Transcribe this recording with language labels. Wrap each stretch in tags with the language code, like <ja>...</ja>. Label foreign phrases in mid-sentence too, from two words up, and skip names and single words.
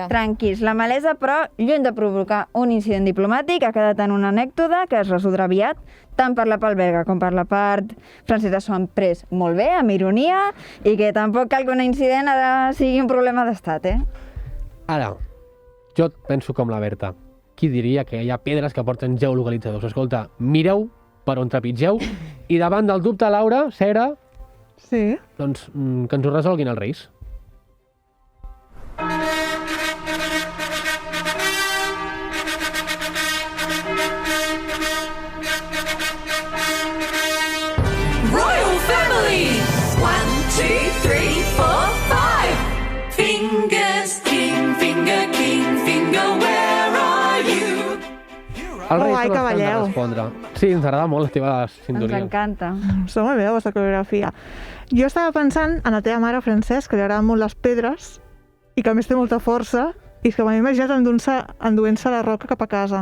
<ca>Tranquils, la malesa, però, lluny de provocar un incident diplomàtic, ha quedat en una anècdota que es resoldrà aviat, tant per la part belga com per la part francesa s'ho han pres molt bé, amb ironia, i que tampoc cal que un incident sigui un problema d'estat, Ara, jo penso com la Berta. Qui diria que hi ha pedres que porten geolocalitzadors? Escolta, mireu per on trepitgeu i davant del dubte, Laura, Cera, sí, doncs que ens ho resolguin els Reis.</ca> <en>Royal family! 1, 2, 3, 4, 5. Fingers, king, finger, where are you?</en> <ca>Els Reis són els que han de respondre. Sí, ens agrada molt la teva sintonia. Ens encanta. Està molt bé la vostra coreografia. Jo estava pensant en la teva mare, Francesc, que li agraden molt les pedres i que a més té molta força, i és que m'he imaginat enduent-se la roca cap a casa.</ca>